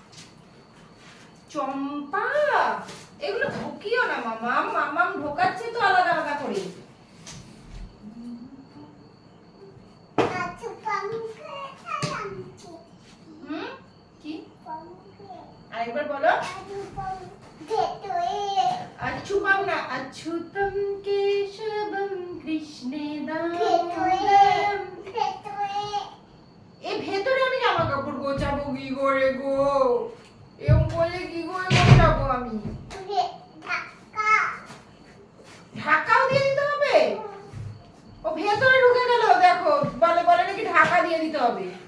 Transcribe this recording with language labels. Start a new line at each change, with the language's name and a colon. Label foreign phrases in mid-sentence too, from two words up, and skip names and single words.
Bangla: চম্পা, এগুলো ঢুকিও না মামাম, মামাম ঢোকাচ্ছে তো আলাদা আলাদা করে। কি আরেকবার বলো।
Sanskrit: अच्युतम ना अच्युतम केशवम कृष्णे दामोदरम।
Bangla: এই ভেতরে আমি জামা কাপড় গোছাবো কি করে গো? এরকম করলে কি করে গোছাবো আমি? ঢাকাও দিয়ে দিতে হবে? ও ভেতরে ঢুকে গেল, দেখো বলে বলে নাকি ঢাকা দিয়ে দিতে হবে।